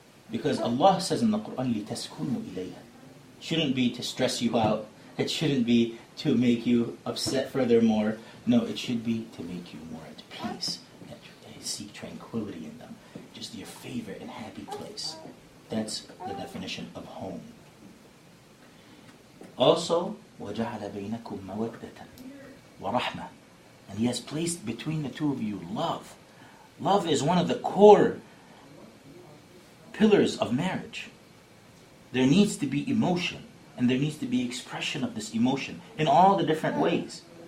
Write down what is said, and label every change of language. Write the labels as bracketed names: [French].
[English] Because Allah says in the Quran, [Arabic] لِتَسْكُنُوا إِلَيْهَا. [English] It shouldn't be to stress you out. It shouldn't be to make you upset furthermore. No, it should be to make you more at peace. And seek tranquility in them. Just your favorite and happy place. That's the definition of home. [Arabic] Also, وَجَعَلَ بَيْنَكُمْ مَوَدَّةً وَرَحْمَةً. [English] And He has placed between the two of you love. Love is one of the core pillars of marriage. There needs to be emotion, and there needs to be expression of this emotion in all the different ways.